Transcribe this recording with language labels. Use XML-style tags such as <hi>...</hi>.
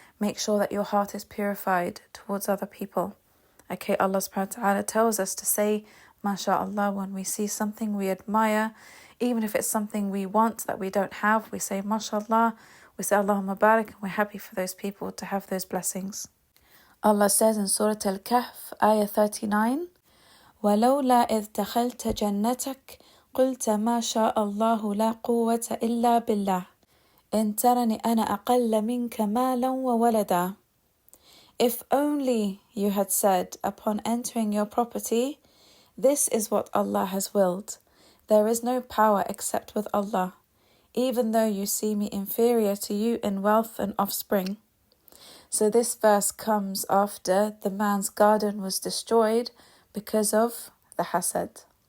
<en>Make sure that your heart is purified towards other people. Okay, Allah subhanahu wa ta'ala tells us to say, mashallah, when we see something we admire, even if it's something we want that we don't have, we say mashallah, we say Allahumma barik, and we're happy for those people to have those blessings.</en> <ar>Allah says in Surah Al-Kahf, ayah 39, وَلَوْلَا إِذْ دَخَلْتَ جَنَّتَكَ قُلْتَ مَا شَاءَ اللَّهُ لَا قُوَّةَ إِلَّا بِاللَّهِ إِن تَرَنِ أَنَا أَقَلَّ مِنْكَ مَالًا وَوَلَدًا.</ar> <en>If only you had said upon entering your property, this is what Allah has willed. There is no power except with Allah, even though you see me inferior to you in wealth and offspring. So this verse comes after the man's garden was destroyed because of the hasad.</en>